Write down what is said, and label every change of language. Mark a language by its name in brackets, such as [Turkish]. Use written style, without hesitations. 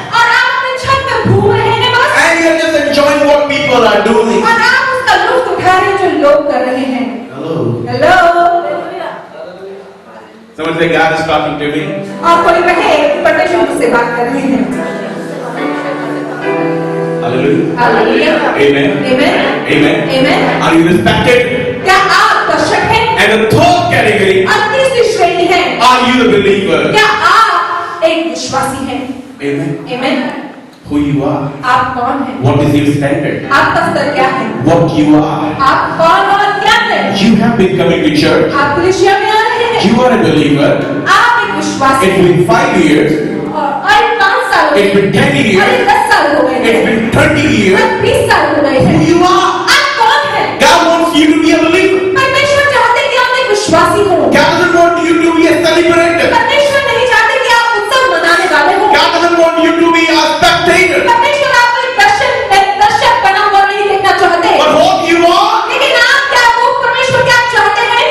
[Hindi] और आप अपने छत पर घूम रहे हैं बस, [English] and you're just enjoying what people are doing. [Hindi] और आप उसका लुत्फ उठा रहे हैं जो लोग कर रहे हैं। [English] Hello. [Hindi] Hello. [English] Someone say, God is talking to me. [Hindi] और कोई कहे परमेश्वर मुझसे बात कर रहे हैं। [English] Hallelujah. [Hindi] Hallelujah. [English] Amen. Amen. Amen. Amen. Are you the spectator? [Hindi] क्या आप दर्शक हैं? [English] And the third category, [Hindi] और तीसरी श्रेणी है, [English] are you the believer? [Hindi] क्या आप एक विश्वासी हैं? [English] Amen. Amen. Who you are? [Hindi] आप कौन हैं? [English] What is your standard? [Hindi] आपका स्तर क्या है? [English] What you are? [Hindi] आप कौन और क्या हैं? [English] You have been coming to church. [Hindi] आप कलीसिया में आ रहे हैं? [English] You are a believer. [Hindi] आप एक विश्वासी [English] It's [Hindi] हैं। [English] been 5 years. [Hindi] और 5 साल हो [English] It's [Hindi] गए, [English] been 10 [Hindi] और [English] years. [Hindi] 10 साल हो गए [English] It's [Hindi] हैं, [English] been 30 [Hindi] और [English] years. [Hindi] 20 साल हो गए [English] Who [Hindi] हैं। [English] you are? [Hindi] आप कौन हैं? [English] God wants you to be a believer. [Hindi] परमेश्वर चाहते कि आप एक विश्वासी हो। [English] God doesn't want you to be a celebrator. [Hindi] परमेश्वर नहीं चाहते कि आप उत्सव मनाने वाले हो। [English] God doesn't want you to be a spectator. [Hindi] परमेश्वर आपको एक दर्शक बना हुआ नहीं देखना चाहते। [English] But what you are, [Hindi] लेकिन आप क्या, वो परमेश्वर क्या चाहते हैं?